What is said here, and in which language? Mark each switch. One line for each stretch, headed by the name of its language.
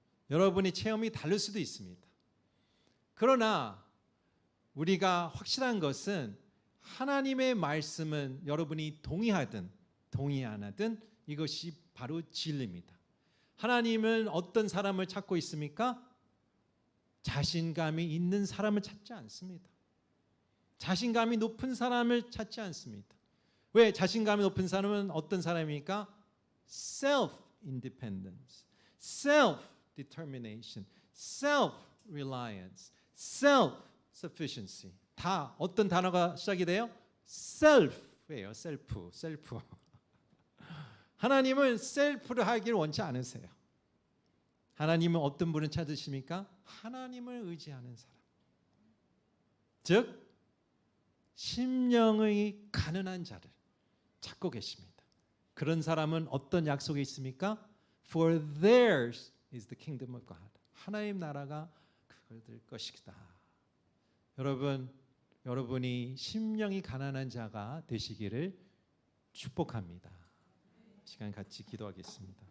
Korean: 여러분의 체험이 다를 수도 있습니다. 그러나 우리가 확실한 것은 하나님의 말씀은 여러분이 동의하든 동의 안 하든 이것이 바로 진리입니다. 하나님은 어떤 사람을 찾고 있습니까? 자신감이 있는 사람을 찾지 않습니다. 자신감이 높은 사람을 찾지 않습니다. 왜? 자신감이 높은 사람은 어떤 사람입니까?
English: Self-independence, self-determination, self-reliance, self-sufficiency.
Korean: 다 어떤 단어가 시작이 돼요? self예요. self. 하나님은 셀프를 하기를 원치 않으세요. 하나님은 어떤 분을 찾으십니까? 하나님을 의지하는 사람. 즉 심령의 가난한 자를 찾고 계십니다. 그런 사람은 어떤 약속이 있습니까?
English: For theirs is the kingdom of God.
Korean: 하나님 나라가 그들 것이다. 여러분이 심령이 가난한 자가 되시기를 축복합니다. 시간 같이 기도하겠습니다.